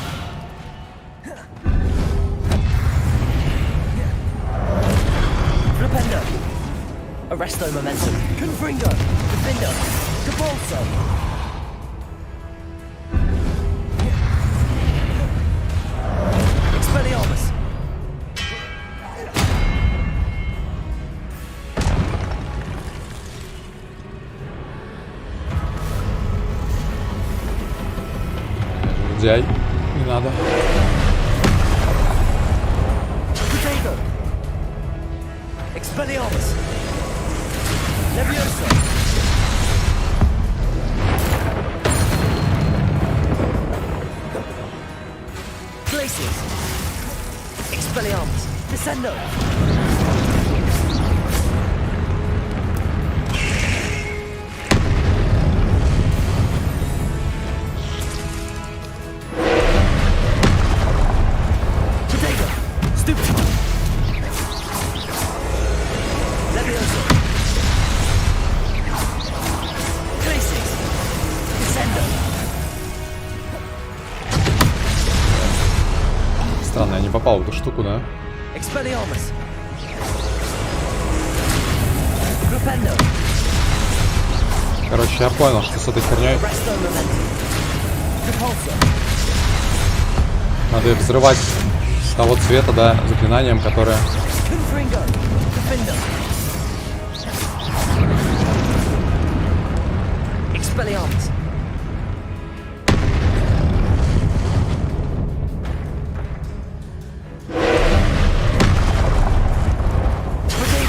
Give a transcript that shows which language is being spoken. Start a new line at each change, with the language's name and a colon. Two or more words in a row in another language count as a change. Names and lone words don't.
Latin: Flipendo. Arresto momentum. Confringo. Defendo. Depulso. Expelliarmus.
Russian: Дяй. Не надо.
English: Potato.
Latin: Expelliarmus. Levioso. Glacius. Expelliarmus. Descendo.
English: Potato. Stupid.
Latin: Levioso. Glacius. Descendo.
Russian: Странно, я не попал в эту штуку, да?
Latin: Expelliarmus. Propendo.
Russian: Короче, я понял, что с этой херней
Latin: Arresto momentum. Depulso.
Russian: надо взрывать с того цвета, да, заклинанием, которое...
Latin: Confringo. Defendo. Expelliarmus.
English: Potato.